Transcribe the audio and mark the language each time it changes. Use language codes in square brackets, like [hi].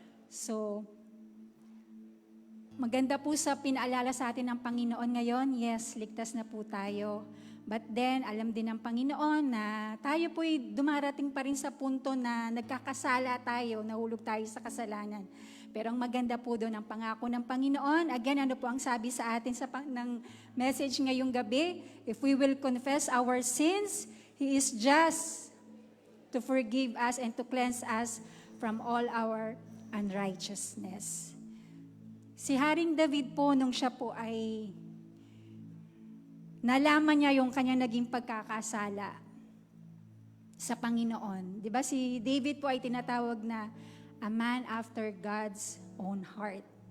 [tl] So, maganda po sa pinaalala sa atin ng Panginoon ngayon, yes, ligtas na po tayo. But then, alam din ng Panginoon na tayo po'y dumarating pa rin sa punto na nagkakasala tayo, nahulog tayo sa kasalanan. Pero ang maganda po doon ang pangako ng Panginoon. Again, ano po ang sabi sa atin ng message ngayong gabi? [en] If we will confess our sins, He is just to forgive us and to cleanse us from all our unrighteousness. [tl] Si Haring David po, nung siya po ay nalaman niya yung kanyang naging pagkakasala sa Panginoon. Di ba si David po ay tinatawag na [en] a man after God's own heart.